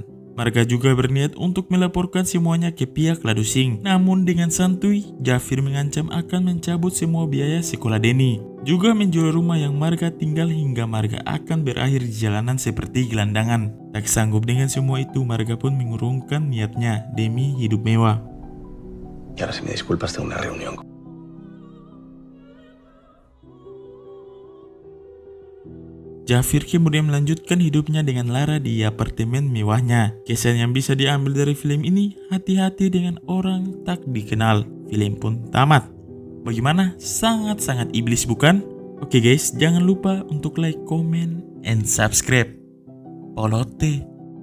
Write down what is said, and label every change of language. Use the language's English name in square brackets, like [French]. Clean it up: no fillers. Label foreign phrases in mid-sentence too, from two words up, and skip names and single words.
[Indonesian] Marga juga berniat untuk melaporkan semuanya ke pihak Ladusing. Namun dengan santuy, Jafir mengancam akan mencabut semua biaya sekolah Denny, juga menjual rumah yang Marga tinggal hingga Marga akan berakhir di jalanan seperti gelandangan. Tak sanggup dengan semua itu, Marga pun mengurungkan niatnya demi hidup mewah. [Spanish] Y ahora si me disculpas tengo una reunión. [Indonesian] Jafir kemudian melanjutkan hidupnya dengan Lara di apartemen mewahnya. Kesan yang bisa diambil dari film ini, hati-hati dengan orang tak dikenal. Film pun tamat. Bagaimana? Sangat-sangat iblis bukan? Oke guys, jangan lupa untuk [English] like, comment, and subscribe. [Indonesian] Polote.